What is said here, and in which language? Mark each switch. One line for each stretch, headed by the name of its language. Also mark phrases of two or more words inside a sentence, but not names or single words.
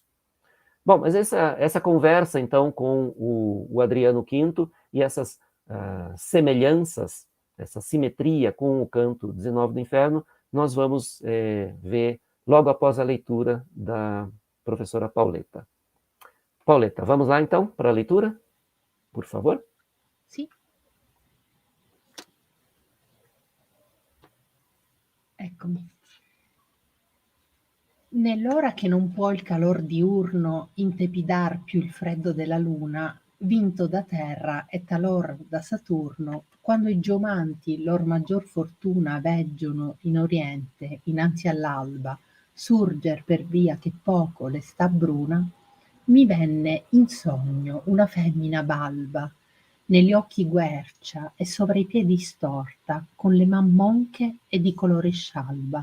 Portuguese: Bom, mas essa conversa, então, com o Adriano V e essas semelhanças, essa simetria com o canto 19 do Inferno, nós vamos ver logo após a leitura da professora Pauletta. Pauletta, vamos lá então para a leitura, por favor?
Italian: Sì. Eccomi. Nell'ora che non può il calor diurno intepidar più il freddo della luna, vinto da terra e talor da Saturno, quando i geomanti lor maggior fortuna veggiono in oriente, innanzi all'alba, surger per via che poco le sta bruna, mi venne in sogno una femmina balba, negli occhi guercia e sovra i piedi storta, con le man monche e di colore scialba.